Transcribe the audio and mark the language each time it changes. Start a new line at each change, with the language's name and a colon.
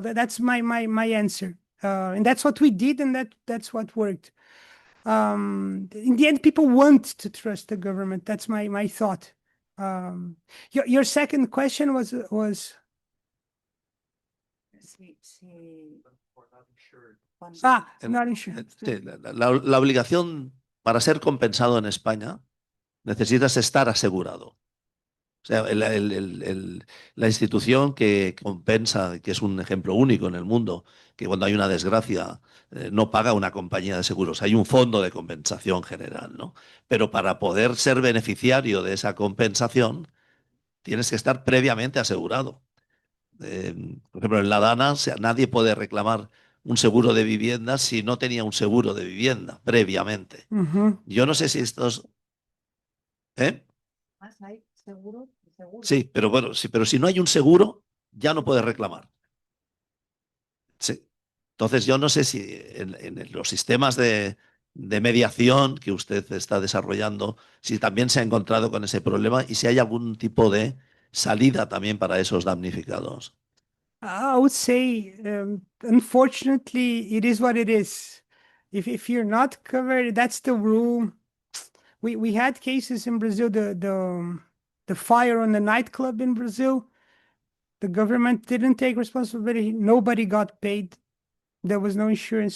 English: That's my answer. And that's what we did, and that's what worked. In the end, people want to trust the government. That's my thought. Your second question was not insured.
Spanish: Sí, la obligación para ser compensado en España necesitas estar asegurado. O sea, la institución que compensa, que es un ejemplo único en el mundo, que cuando hay una desgracia no paga una compañía de seguros, hay un fondo de compensación general, ¿no? Pero para poder ser beneficiario de esa compensación, tienes que estar previamente asegurado. Por ejemplo, en la Dana, nadie puede reclamar un seguro de vivienda si no tenía un seguro de vivienda previamente. Yo no sé si estos... Hay seguro. Sí, pero bueno, pero si no hay un seguro, ya no puedes reclamar. Sí. Entonces, yo no sé si en los sistemas de mediación que usted está desarrollando, si también se ha encontrado con ese problema y si hay algún tipo de salida también para esos damnificados.
English: I would say, unfortunately, it is what it is. If you're not covered, that's the rule. We had cases in Brazil, the fire on the nightclub in Brazil. The government didn't take responsibility. Nobody got paid. There was no insurance.